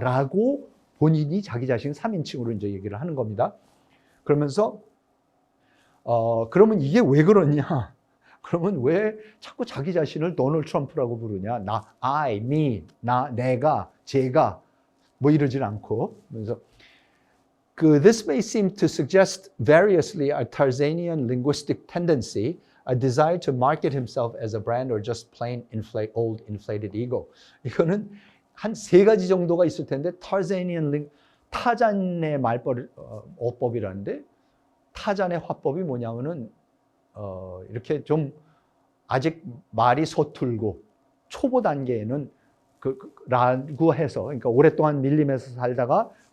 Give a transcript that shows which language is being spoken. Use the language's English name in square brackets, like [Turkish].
[Korean] 라고 본인이 자기 자신 3인칭으로 이제 얘기를 하는 겁니다. 그러면서 그러면 이게 왜 그러냐? 그러면 왜 자꾸 자기 자신을 도널드 트럼프라고 부르냐? I, me, 내가, 제가 뭐 이러질 않고. 그래서 [English] this may seem to suggest variously a Tarzanian linguistic tendency, a desire to market himself as a brand or just plain old inflated ego. [Korean] 이거는 한 세 가지 정도가 있을 텐데 타잔의 말버릇 어법이라는데 타잔의 화법이 뭐냐면은 이렇게 좀 아직 말이 서툴고 초보 단계에는 라고 해서 그러니까 오랫동안 밀림에서 살다가